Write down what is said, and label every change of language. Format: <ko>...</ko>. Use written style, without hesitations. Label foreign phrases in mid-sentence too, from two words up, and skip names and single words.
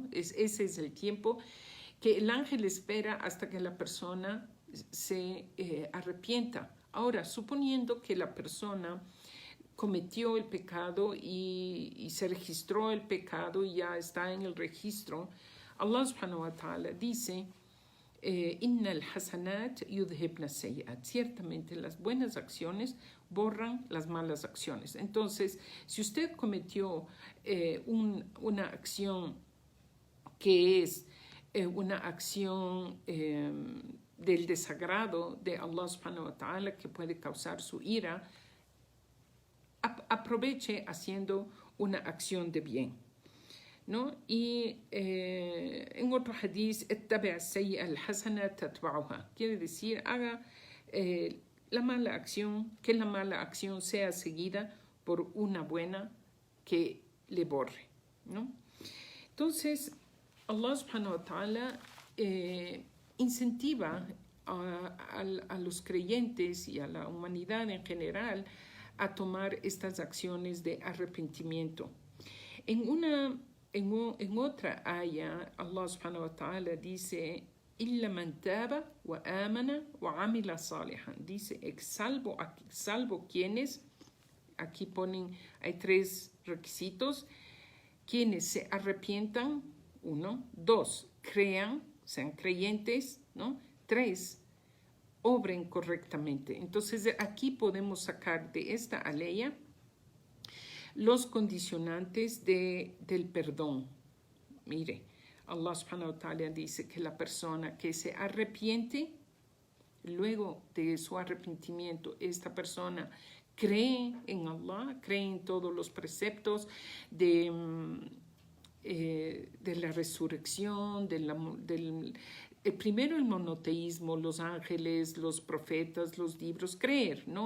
<es>Ese es el tiempo que el ángel espera hasta que la persona se arrepienta. Ahora, suponiendo que la persona cometió el pecado y se registró el pecado y ya está en el registro,</es> <ar>الله سبحانه وتعالى dice: إن الحسنات يذهبن السيئات.</ar> <es>Ciertamente las buenas acciones borran las malas acciones. Entonces, si usted cometió una acción que es una acción del desagrado de</es> <ar>الله سبحانه وتعالى,</ar> <es>que puede causar su ira, aproveche haciendo una acción de bien, ¿no? Y en otro hadith, quiere decir, haga la mala acción, que la mala acción sea seguida por una buena que le borre, ¿no? Entonces,</es> <ar>الله سبحانه وتعالى</ar> <es>incentiva a los creyentes y a la humanidad en general a tomar estas acciones de arrepentimiento. En otra aya,</es> <ar>الله سبحانه وتعالى dice: إلا من تاب وآمن وعمل صالحا.</ar> <es>Dice, salvo quienes, aquí ponen, hay 3 requisitos: quienes se arrepientan, 1, 2, crean, sean creyentes, ¿no? 3, obren correctamente. Entonces, aquí podemos sacar de esta aleya los condicionantes del perdón. Mire,</es> <ar>الله سبحانه وتعالى</ar> <es>dice que la persona que se arrepiente, luego de su arrepentimiento, esta persona cree en Allah, cree en todos los preceptos de la resurrección, primero el monoteísmo, los ángeles, los profetas, los libros, creer, ¿no?</es>